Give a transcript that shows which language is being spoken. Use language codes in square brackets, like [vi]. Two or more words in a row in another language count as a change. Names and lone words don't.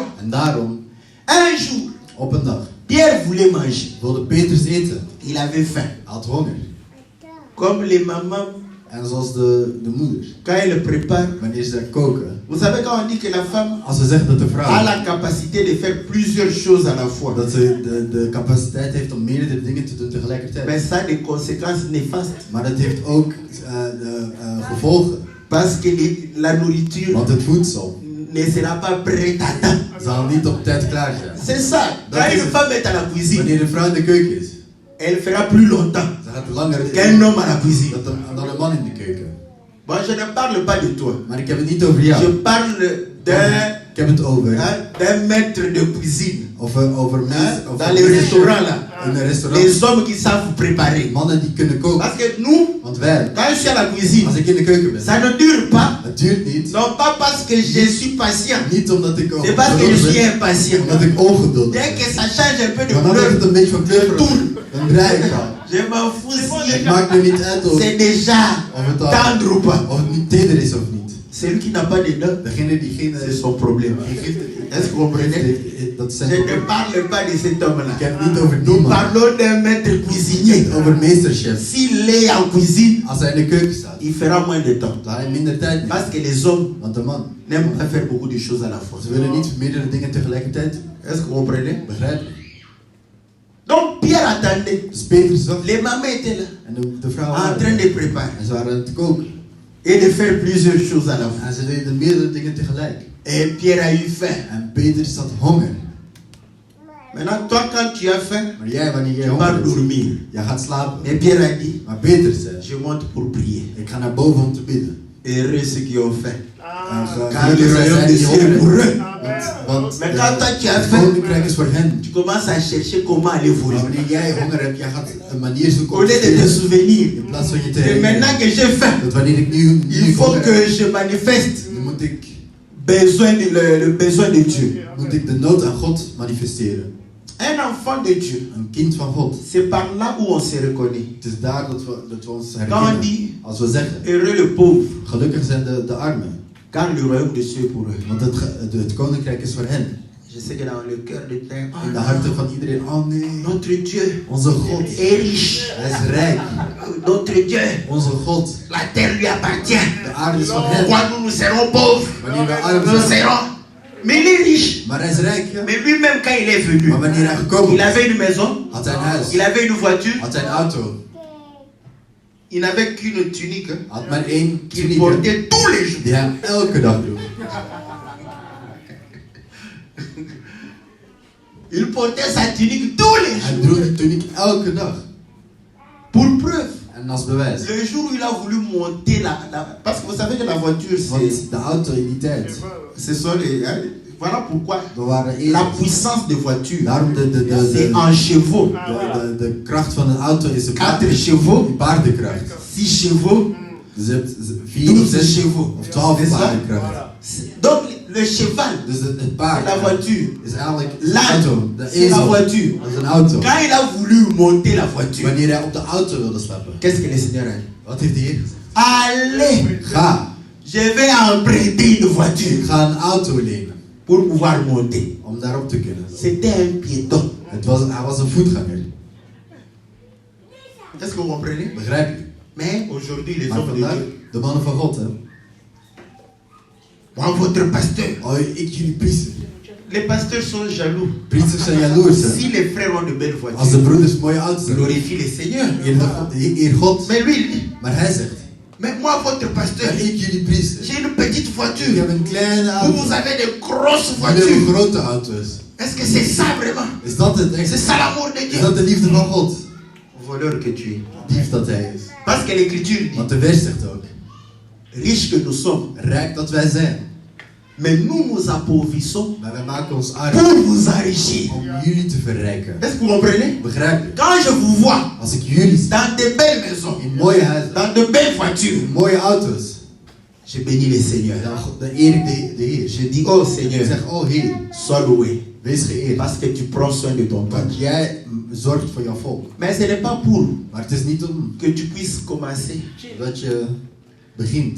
[nl] En daarom, [fr] un jour, [nl] op een dag, [fr] Pierre voulait manger. [nl] wilde Petrus eten. [fr] Il avait faim. [nl] Hij had honger. [fr] Comme les mamans, [nl] En zoals de moeder, [fr] quand elles préparent. [nl] wanneer ze koken. [fr] Vous savez quand on dit que la femme [nl] Als we zeggen dat de [fr] a [nl] vrouw, [fr] la capacité de faire plusieurs choses à la fois, [nl] dat ze de capaciteit heeft om meerdere dingen te doen tegelijkertijd. [fr] mais ça a des conséquences néfastes. [nl] Maar dat heeft ook gevolgen. [fr] Parce que la nourriture [nl] Want het voedsel [fr] ne sera pas prête à temps. [nl] zal niet op tijd klaar zijn. [fr] C'est ça. [nl] Dat [fr] Quand [nl] is [fr] une [nl] het. [fr] femme est à la cuisine, [nl] Wanneer een vrouw in de keuken is, [fr] elle fera plus longtemps [nl] dan gaat het langer [fr] qu'un homme à la cuisine. [nl] dan een man in de keuken. [fr] Bon, je ne parle pas de toi. [nl] Maar ik heb het niet over jou. [fr] Je parle [nl] Ik heb het over [fr] d'un maître de cuisine. [nl] over [fr] Hein, [nl] mensen. [fr] dans les restaurants là. [nl] In een restaurant. [fr] Les hommes qui savent préparer. [nl] Mannen die kunnen koken. [fr] Parce que nous, [nl] Want wij, [fr] quand je suis à la cuisine, [nl] als ik in de keuken ben, [fr] ça ne dure pas. [nl] het duurt niet. [fr] Non, pas parce que je suis patient. [nl] Niet omdat ik [fr] C'est parce que je [nl] ongeduldig [fr] suis [nl] ben, [fr] impatient. [nl] omdat ik ongeduldig [fr] Dès [nl] ben. [fr] que ça change un peu de [nl] Maar dan [fr] couleur, [nl] het een beetje van kleur [fr] je tourne. [nl] dan draai ik al. [fr] Je m'en fous si [nl] Het maakt me niet uit of [fr] c'est déjà [nl] het al [fr] tendre ou pas. [nl] of het niet teder is of niet. [fr] Celui qui n'a pas de dents, [nl] Degene die geen [fr] c'est son problème. Est-ce que vous comprenez? [nl] dat [fr] Je [nl] zijn [fr] ne parle pas de cet [nl] Ik [fr] homme-là. [nl] heb het niet over die [fr] Nous [nl] man. [fr] parlons d'un maître cuisinier. [nl] Over meesterchef. [fr] S'il est en cuisine, [nl] Als hij in de keuken staat, [fr] il fera moins de temps. [nl] dan hij minder tijd neemt. [fr] Parce que les hommes [nl] Want de man, [fr] n'aiment pas faire beaucoup de choses à la fois. [nl] ze willen niet meerdere dingen tegelijkertijd doen. [fr] Est-ce que vous comprenez? [nl] Begrijp je? [fr] Donc Pierre attendait. [nl] Dus Peter zag [fr] Les mamans étaient là, [nl] en de vrouw [fr] en train de préparer [nl] en ze waren aan het koken. [fr] et de faire plusieurs choses à la fois. [nl] En ze deden meerdere dingen tegelijk. [fr] Et Pierre a eu faim. [nl] En Peter had honger. [fr] Maintenant, toi, quand tu as faim, [nl] Maar jij, wanneer jij [fr] tu [nl] honger [fr] vas [nl] hebt, [fr] dormir. [nl] jij gaat slapen. [fr] Mais Pierre a dit, [nl] Maar Peter zei, [fr] je monte pour prier. [nl] ik ga naar boven om te bidden. [fr] Heureux ceux qui ont faim. [nl] En [fr] Car le royaume des cieux est pour eux. [nl] Want [fr] Mais quand toi tu as [nl] het [fr] faim, [nl] koninkrijk is voor hen. [fr] tu commences à chercher comment aller [nl] Maar [fr] voler. [nl] wanneer jij honger hebt, jij gaat een manier zoeken [fr] Au [nl] om [fr] lieu [nl] te [fr] de te [nl] eten. [fr] souvenir [nl] In plaats van je te [fr] que [nl] herinneren. [fr] maintenant que j'ai faim, [nl] Dat wanneer ik nu [fr] il faut [nl] honger heb, [fr] que je manifeste [nl] dan moet ik [fr] le besoin de Dieu. [nl] de nood aan God manifesteren. [fr] Un enfant de Dieu, [nl] Een kind van God. [fr] c'est par là où on se reconnaît. [nl] Het is daar dat we ons [fr] Quand on [nl] herkennen. [fr] dit [nl] Als we zeggen, [fr] heureux le pauvre, [nl] gelukkig zijn de armen. [fr] car le royaume des cieux est pour eux. [nl] Want het koninkrijk is voor hen. [fr] Je sais que dans le cœur de terre, [nl] In de harten van iedereen, oh nee, [fr] notre Dieu [nl] onze God, [fr] est riche. [nl] hij is rijk. [fr] Notre Dieu, [nl] Onze God, [fr] la terre lui appartient. [nl] de aarde is van hem. [fr] Quand nous serons pauvres, [nl] Wanneer we arm [fr] nous [nl] zijn. [fr] serons. Mais il est riche. [nl] Maar hij is rijk, ja. [fr] Mais lui-même, quand il est venu, [nl] Maar wanneer hij gekomen [fr] il [nl] is, [fr] avait une maison, [nl] had hij een huis, [fr] il avait une voiture, [nl] had hij een auto, [fr] il n'avait qu'une tunique [nl] had maar één [fr] qu'il [nl] tuniek [fr] portait tous les jours. [nl] die hij elke dag droeg. [fr] Il portait sa tunique tous les [nl] Hij [fr] jours. [nl] droeg die tuniek elke dag. [fr] Pour preuve, [nl] En als bewijs. [fr] le jour où il a voulu monter parce que vous savez que la voiture, [nl] Want de auto in die tijd, [fr] ce sont les. Voilà pourquoi [nl] we waren [fr] la [nl] eerst. [fr] puissance de voiture, [nl] Daarom [fr] c'est en chevaux. [nl] de kracht van een auto is [fr] 4 chevaux, [nl] paardenkracht. [fr] 6 chevaux, [nl] Dus je hebt 4 of [fr] 12 [nl] 6 [fr] chevaux. [nl] of 12 [fr] N'est-ce pas? [nl] paardenkracht. [fr] Donc le cheval, [nl] Dus het [fr] c'est [nl] paard [fr] la voiture. [nl] is eigenlijk de [fr] L'âne, [nl] auto, de [fr] c'est la [nl] ezel. [fr] voiture. [nl] Dat is een auto. [fr] Quand il a voulu monter la voiture, [nl] Wanneer hij op de auto wilde stappen, [fr] qu'est-ce que le Seigneur a dit? [nl] wat heeft de Heer gezegd? [fr] Allez, [nl] Ga, [fr] je vais emprunter une [nl] ik [fr] voiture [nl] ga een auto lenen [fr] pour pouvoir monter. [nl] om daarop te kunnen. [fr] C'était un piéton. [nl] Hij was een voetganger, [fr] Est-ce que vous comprenez? [nl] begrijp je? [fr] Mais aujourd'hui, les [nl] Maar [fr] hommes de [nl] vandaag, [fr] Dieu, [nl] de mannen van God, hè. [fr] moi, votre pasteur, [nl] Oh, ik jullie priester. [fr] les pasteurs sont jaloux. [nl] Priesters zijn jaloers, hè. [fr] Si les frères ont de belles [nl] Als de [fr] voitures, [nl] broeders mooie auto's hebben, [fr] glorifie le Seigneur. [nl] eer God. [fr] Mais lui, il dit, [nl] Maar hij zegt, [fr] mais moi, votre pasteur, [nl] maar ik jullie priester, [fr] j'ai une petite [nl] ik [fr] voiture. [nl] heb een kleine [fr] Vous, [nl] auto. [fr] vous avez de grosses [nl] Jullie hebben [fr] voitures. [nl] grote auto's. [fr] Est-ce que c'est ça vraiment? [nl] Is dat het [fr] C'est [nl] echt? [fr] ça l'amour de [nl] Is [fr] Dieu? [nl] dat de liefde van God? [fr] Voleur que tu es. [nl] Dief dat hij is. [fr] Parce que l'écriture dit, [nl] Want de vers zegt ook, [fr] riches que nous sommes, [nl] rijk dat wij zijn, [fr] mais nous nous appauvrissons [nl] maar wij maken ons arm [fr] pour vous enrichir. [nl] om jullie te verrijken. [fr] Est-ce que vous comprenez? [nl] Begrijp je? [fr] Quand je vous vois [nl] Als ik jullie zie [fr] dans de belles maisons, [nl] in mooie huizen, [fr] dans de belles voitures, [nl] in mooie auto's, [fr] je bénis le Seigneur. [nl] dan eer ik de Heer. [fr] Je dis, oh [nl] Ik [fr] Seigneur, [nl] zeg, oh Heer, [fr] sois loué. [nl] wees geëerd. [fr] Parce que tu prends soin de ton peuple. [nl] Want jij zorgt voor jouw volk. [fr] Mais ce n'est pas pour [nl] Maar het is niet om [fr] que tu puisses commencer [nl] dat je begint.